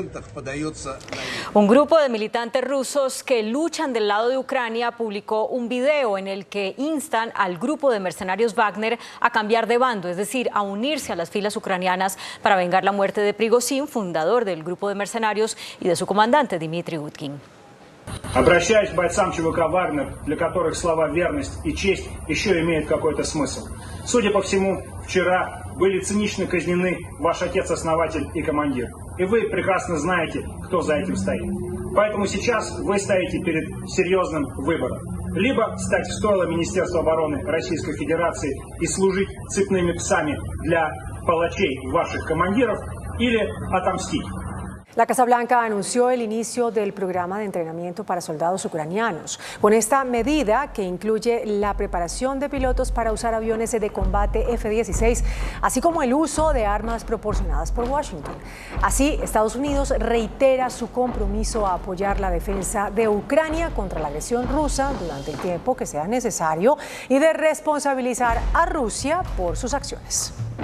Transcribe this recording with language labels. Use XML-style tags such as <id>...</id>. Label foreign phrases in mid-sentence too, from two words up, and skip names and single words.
<es>Un grupo de militantes rusos que luchan del lado de Ucrania publicó un video en el que instan al grupo de mercenarios Wagner a cambiar de bando, es decir, a unirse a las filas ucranianas para vengar la muerte de Prigozhin, fundador del grupo de mercenarios, y de su comandante Dmitry Utkin.</es> <ru>Обращаюсь к бойцам ЧВК «Вагнер», для которых слова «верность» и «честь» еще имеют какой-то смысл. Судя по всему, вчера были цинично казнены ваш отец-основатель и командир. И вы прекрасно знаете, кто за этим стоит. Поэтому сейчас вы стоите перед серьезным выбором. Либо стать в стойло Министерства обороны Российской Федерации и служить цепными псами для палачей ваших командиров, или отомстить.</ru> <es>La Casa Blanca anunció el inicio del programa de entrenamiento para soldados ucranianos. Con esta medida, que incluye la preparación de pilotos para usar aviones de combate F-16, así como el uso de armas proporcionadas por Washington. Así, Estados Unidos reitera su compromiso a apoyar la defensa de Ucrania contra la agresión rusa durante el tiempo que sea necesario y de responsabilizar a Rusia por sus acciones.</es>